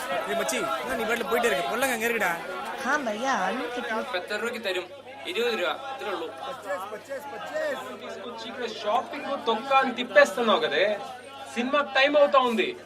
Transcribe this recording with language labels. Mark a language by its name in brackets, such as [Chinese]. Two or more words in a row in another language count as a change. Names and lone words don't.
[Malayalam] മച്ചി നീ വീട്ടിൽ പോയിട്ട് ഇരിക്കും കൊല്ലം കയറിടാ [Hindi] हाँ भैया आलू कितने [Malayalam] 70 രൂപയ്ക്ക് തരും 20 രൂപ ഇത്രേ ഉള്ളൂ [Telugu] షాపింగ్ తొక్క అని తిప్పేస్తున్నావు కదే [English] cinema time [Telugu] అవుతా ఉంది